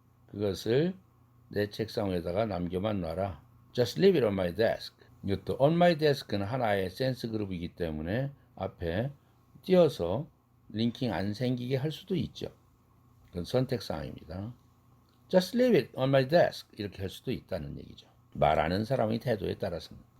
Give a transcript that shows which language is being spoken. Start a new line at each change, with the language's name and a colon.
Korean: 그것을 내 책상 위에다가 남겨만 놔라.
English: Just leave it on my desk.
Korean: 이것도
English: on my desk
Korean: 는 하나의 센스 그룹이기 때문에 앞에 띄어서 링킹 안 생기게 할 수도 있죠. 그건 선택사항입니다.
English: Just leave it on my desk
Korean: 이렇게 할 수도 있다는 얘기죠. 말하는 사람의 태도에 따라서는.